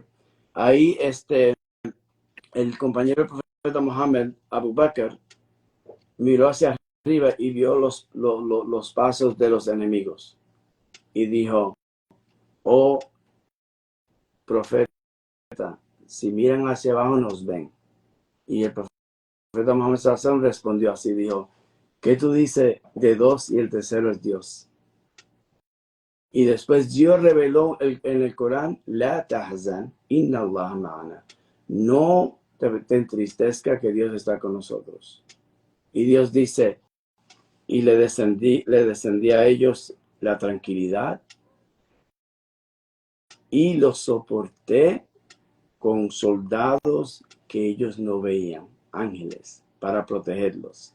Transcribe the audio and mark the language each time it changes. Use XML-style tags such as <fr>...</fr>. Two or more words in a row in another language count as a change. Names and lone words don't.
<es>Ahí el compañero del profeta Muhammad, Abu Bakr, miró hacia arriba y vio los pasos de los enemigos y dijo: oh profeta, si miran hacia abajo nos ven. Y el profeta Muhammad sallallahu respondió así, dijo: ¿qué tú dices de dos y el tercero es Dios? Y después Dios reveló en el Corán:</es> <ar>لا تحزن، إن الله معنا.</ar> <es>No te entristezca, que Dios está con nosotros. Y Dios dice: y le descendí a ellos la tranquilidad y los soporté con soldados que ellos no veían, ángeles, para protegerlos.</es>